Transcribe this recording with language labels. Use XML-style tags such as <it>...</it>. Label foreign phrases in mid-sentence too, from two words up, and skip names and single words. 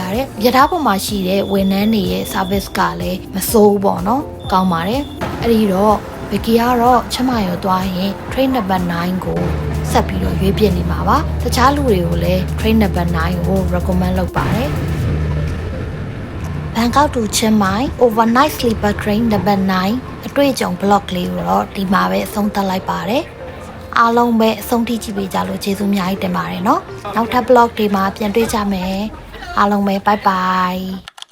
<my>ရတယ်ရထားပေါ်မှာရှိတဲ့ဝန်ထမ်းတွေရဲ့ service ကလည်းမစိုးဘူးပေါ့နော်ကောင်းပါတယ်အဲ့ဒီ တော့ဘကီကတော့ချမရောသွားရင်</my> <en>train number 9</en> <my>ကိုဆက်ပြီးတော့ရွေးပြနေမှာပါတခြားလူတွေကိုလည်း</my> <en>train number 9</en> <my>ကို recommend လုပ်ပါတယ်ဘန်ကောက်တူချင်းမိုင်</my> <en>overnight sleeper train number 9</en> <my>အတွေ့အကြုံ blog လေးကိုတော့ဒီမှာပဲအဆုံးသတ်လိုက်ပါတယ်အားလုံးပဲအဆုံးထိကြည့်ပေးကြလို့ကျေးဇူးအများကြီးတင်ပါတယ်เนาะနောက်ထပ် blog တွေမှာပြန်တွေ့ကြမယ်အားလုံးပဲ</my> <en>bye bye</en>